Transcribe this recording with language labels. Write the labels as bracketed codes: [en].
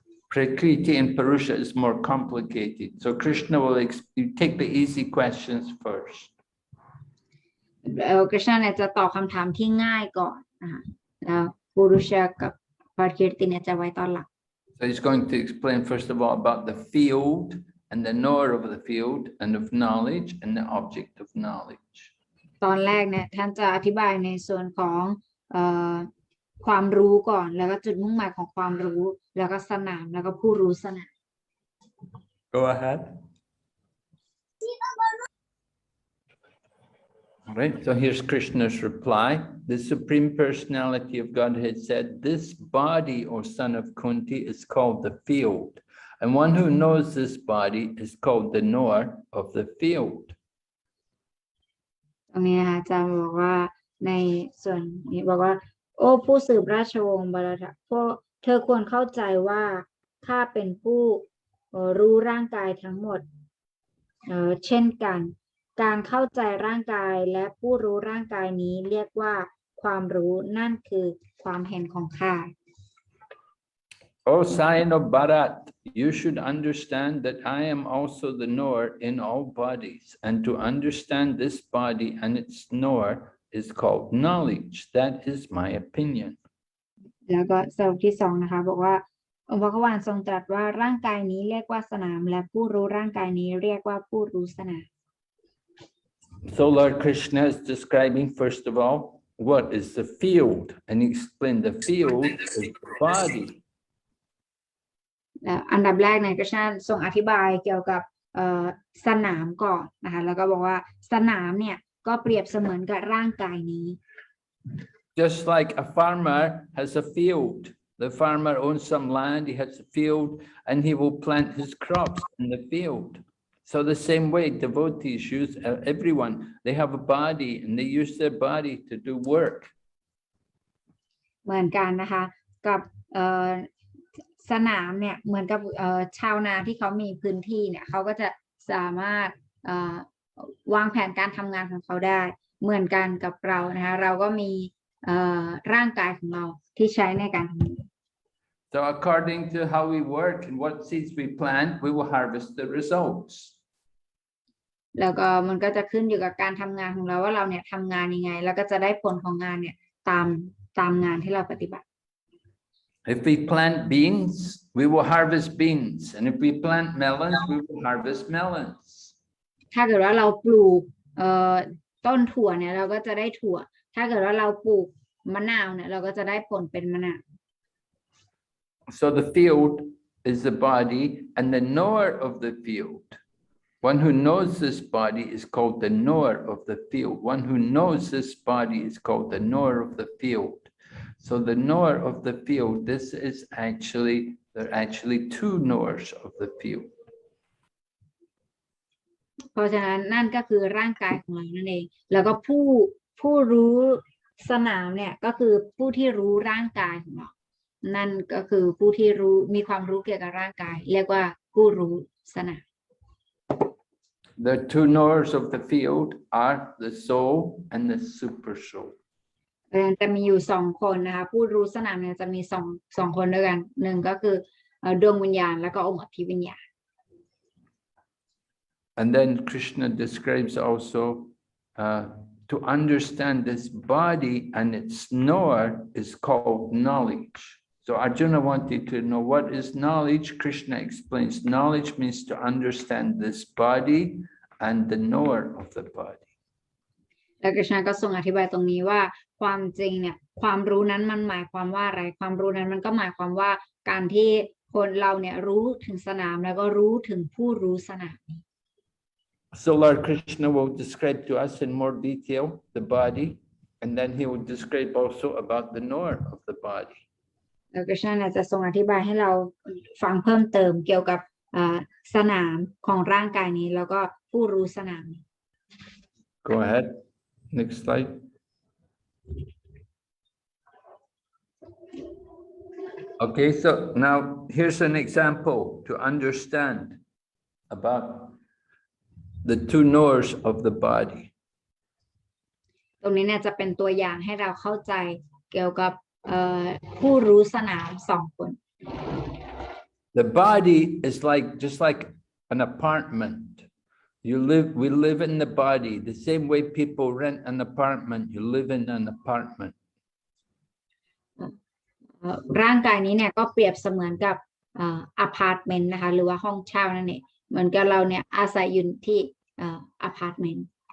[en] Prakriti and Purusha is more complicated. So Krishna will you take the easy questions first. [th] กฤษณะเนี่ยจะตอบคำถามที่ง่ายก่อนนะคะแล้วปุรุชะกับปากิรติเนี่ยจะไว้ตอนหลัง [en] So he's going to explain first of all about the field and the knower of the field and of knowledge and the object of knowledge. [th] ตอนแรกเนี่ยท่านจะอธิบายในส่วนของความรู้ก่อนแล้วก็จุดมุ่งหมายของความรู้แล้วก็สนามแล้วก็ผู้รู้สนาม [en] Go ahead. All right, so here's Krishna's reply. The Supreme Personality of Godhead said, this body, O son of Kunti, is called the field. And one who knows this body is called the knower of the field. [th] ตรงนี้นะคะอาจารย์บอกว่าในส่วนนี้บอกว่าโอ้ผู้สืบราชวงศ์บรรพวกเธอควรเข้าใจว่าข้าเป็นผู้รู้ร่างกายทั้งหมดเช่นกันการเข้าใจร่างกายและผู้รู้ร่างกายนี้เรียกว่าความรู้นั่นคือความเห็นของข้า [en] O Scion of Bharat, you should understand that I am also the knower in all bodies, and to understand this body and its knower is called knowledge. That is my opinion. [th] แล้วก็สรุปที่สองนะคะบอกว่าองค์พระควานทรงตรัสว่าร่างกายนี้เรียกว่าสนามและผู้รู้ร่างกายนี้เรียกว่าผู้รู้สนาม [en] So Lord Krishna is describing first of all what is the field, and he explained the field is the body. [th] อันดับแรกในกฤษณะทรงอธิบายเกี่ยวกับสนามก่อนนะคะแล้วก็บอกว่าสนามเนี่ยก็เปรียบเสมือนกับร่างกายนี้ [en] Just like a farmer has a field, the farmer owns some land, he has a field, and he will plant his crops in the field. So the same way devotees use everyone, they have a body and they use their body to do work. [th] เหมือนกันนะคะกับสนามเนี่ยเหมือนกับชาวนาที่เขามีพื้นที่เนี่ยเขาก็จะสามารถวางแผนการทำงานของเขาได้เหมือนกันกับเรานะคะเราก็มีร่างกายของเราที่ใช้ในการทำงาน [en] So according to how we work and what seeds we plant, we will harvest the results. [th] แล้วก็มันก็จะขึ้นอยู่กับการทำงานของเราว่าเราเนี่ยทำงานยังไงแล้วก็จะได้ผลของงานเนี่ยตามงานที่เราปฏิบัติ [en] If we plant beans, we will harvest beans. And if we plant melons, we will harvest melons. [th] ถ้าเกิดว่าเราปลูกต้นถั่วเนี่ยเราก็จะได้ถั่วถ้าเกิดว่าเราปลูกมะนาวเนี่ยเราก็จะได้ผลเป็นมะนาว [en] So the field is the body and the knower of the field. One who knows this body is called the knower of the field. One who knows this body is called the knower of the field. So the knower of the field, this is there are actually two knowers of the field. [th] เพราะฉะนั้นนั่นก็คือร่างกายของเรานั่นเองแล้วก็ผู้รู้สนามเนี่ยก็คือผู้ที่รู้ร่างกายของเรานั่นก็คือผู้ที่รู้มีความรู้เกี่ยวกับร่างกายเรียกว่าผู้รู้สนาม [en] The two knowers of the field are the soul and the super soul. [th] จะมีอยู่สองคนนะคะผู้รู้สนามเนี่ยจะมีสองคนด้วยกันหนึ่งก็คือดวงวิญญาณแล้วก็องค์อภิวิญญาณ [en] And then Krishna describes also to understand this body and its knower is called knowledge. So Arjuna wanted to know what is knowledge. Krishna explains knowledge means to understand this body and the knower of the body. [th] แล้วกฤษณะก็ทรงอธิบายตรงนี้ว่าความจริงเนี่ยความรู้นั้นมันหมายความว่าอะไรความรู้นั้นมันก็หมายความว่าการที่คนเราเนี่ยรู้ถึงสนามแล้วก็รู้ถึงผู้รู้สนาม [en] So Lord Krishna will describe to us in more detail the body, and then he will describe also about the knower of the body. [th] แล้วกฤษณะจะทรงอธิบายให้เราฟังเพิ่มเติมเกี่ยวกับสนามของร่างกายนี้แล้วก็ผู้รู้สนาม [en] Go ahead. Next slide. Okay, so now here's an example to understand about the two knowers of the body. [th] ตรงนี้เนี่ยจะเป็นตัวอย่างให้เราเข้าใจเกี่ยวกับผู้รู้สนามสองคน [en] The body is like just like an apartment. We live in the body. The same way people rent an apartment, you live in an apartment. [th] ร่างกายนี้เนี่ยก็เปรียบเสมือนกับอพาร์ตเมนต์นะคะหรือว่าห้องเช่านั่นเองเหมือนกับเราเนี่ยอาศัยอยู่ที่อพาร์ตเมนต์